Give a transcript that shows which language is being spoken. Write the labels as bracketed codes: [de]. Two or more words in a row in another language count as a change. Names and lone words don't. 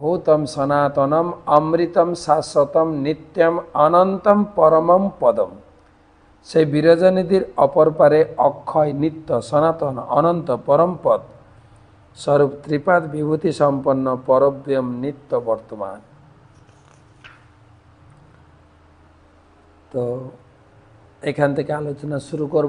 [sa] भूतम सनातनम अमृतम शाश्वतम नित्यम अनंतम परमम पदम [bn] से বিরজনিধির অপর পারে অক্ষয় নিত্য সনাতন অনন্ত পরম পদ স্বরূপ ত্রিপাদ বিভূতি সম্পন্ন পরব্রহ্ম নিত্য বর্তমান। তো এখান থেকে আলোচনা শুরু করব।